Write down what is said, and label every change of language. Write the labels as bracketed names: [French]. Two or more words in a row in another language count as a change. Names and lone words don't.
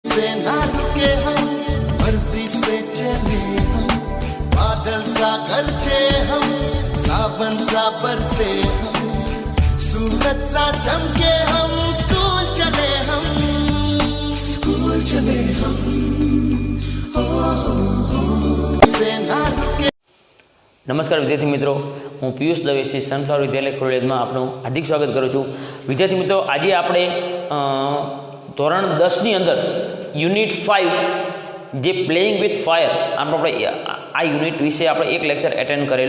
[Hindi] से ना रुके हम, मर्जी से चले हम, बादल सा गरजे हम, सावन सा बरसे हम, सूरज सा चमके हम, स्कूल चले हम, स्कूल चले हम, से ना रुके। [Gujarati] નમસ્કાર વિદ્યાર્થી મિત્રો, હું પિયુષ દવે શ્રી સનફ્લાવર વિદ્યાલય ખોડેલમાં આપનું હાર્દિક સ્વાગત કરું છું. વિદ્યાર્થી મિત્રો, આજે આપણે ધોરણ 10ની અંદર યુનિટ 5 જે પ્લેઇંગ વિથ ફાયર આપણે આ યુનિટ વિશે આપણે એક [English] lecture attend [Gujarati] કરેલો.